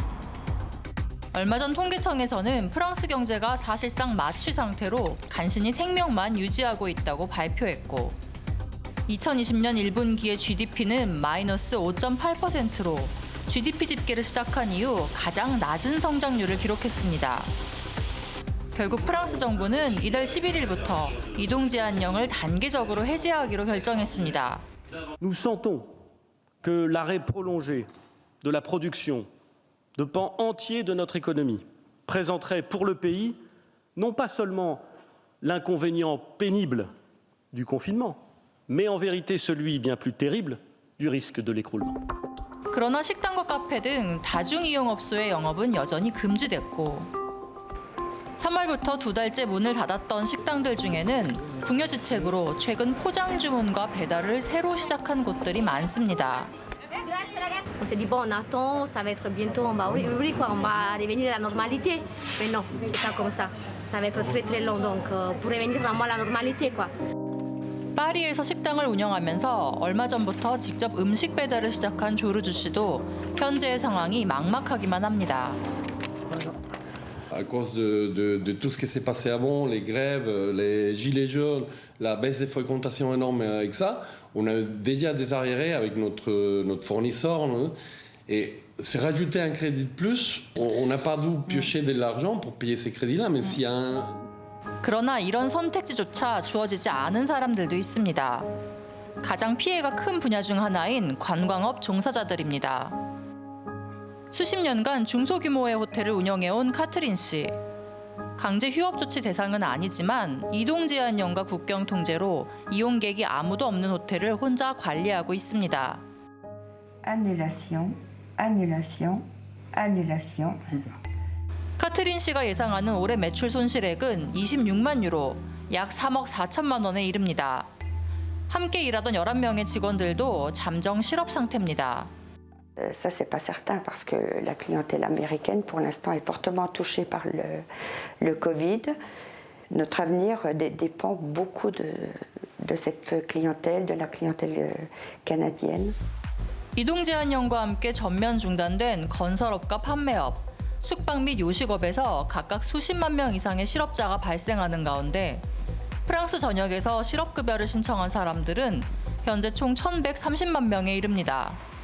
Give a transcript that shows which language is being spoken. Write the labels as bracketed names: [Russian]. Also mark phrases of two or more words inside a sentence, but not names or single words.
[Korean] 얼마 전 통계청에서는 프랑스 경제가 사실상 마취 상태로 간신히 생명만 유지하고 있다고 발표했고 2020년 1분기의 GDP는 마이너스 5.8%로 GDP 집계를 시작한 이후 가장 낮은 성장률을 기록했습니다. 결국 프랑스 정부는 이달 11일부터 이동 제한령을 단계적으로 해제하기로 결정했습니다. [French] Nous sentons que l'arrêt prolongé de la production de pans entiers de notre économie présenterait pour le pays non pas seulement l'inconvénient pénible du confinement, mais en vérité celui bien plus terrible du risque de l'écroulement. [Korean] 그러나 식당과 카페 등 다중이용업소의 영업은 여전히 금지됐고 3월부터 2달째 문을 닫았던 식당들 중에는 궁여지책으로 최근 포장 주문과 배달을 새로 시작한 곳들이 많습니다. [French] On s'est dit, bon, on attend, ça va être bientôt, on va ouvrir, quoi, on va revenir à la normalité. Mais non, c'est pas comme ça. Ça va être très très long, donc pour revenir vraiment à la normalité, quoi. [Korean] 파리에서 식당을 운영하면서 얼마 전부터 직접 음식 배달을 시작한 조르주 씨도 현재의 상황이 막막하기만 합니다. [French] À cause de tout ce qui s'est passé avant, les grèves, les gilets jaunes, la baisse des fréquentations énorme avec ça, on a déjà des arriérés avec notre fournisseur. Et c'est rajouter un crédit de plus. On n'a pas d'où piocher de l'argent pour payer ces crédits-là, mais s'il y a un... [Korean] 그러나 이런 선택지조차 주어지지 않은 사람들도 있습니다. 가장 피해가 큰 분야 중 하나인 관광업 종사자들입니다. 수십 년간 중소규모의 호텔을 운영해온 카트린 씨. 강제 휴업 조치 대상은 아니지만 이동 제한령과 국경 통제로 이용객이 아무도 없는 호텔을 혼자 관리하고 있습니다. [French] Annulation, annulation, annulation. [Korean] 카트린 씨가 예상하는 올해 매출 손실액은 26만 유로, 약 3억 4천만 원에 이릅니다. 함께 일하던 11명의 직원들도 잠정 실업 상태입니다. [French] Ça, c'est pas certain parce que la clientèle américaine, pour l'instant, est fortement touchée par le Covid. Notre avenir dépend beaucoup de cette clientèle, de la clientèle canadienne. [Korean] 이동 제한령과 함께 전면 중단된 건설업과 판매업, 숙박 및 요식업에서 각각 수십만 명 이상의 실업자가 발생하는 가운데 프랑스 전역에서 실업급여를 신청한 사람들은 현재 총 1,130만 명에 이릅니다.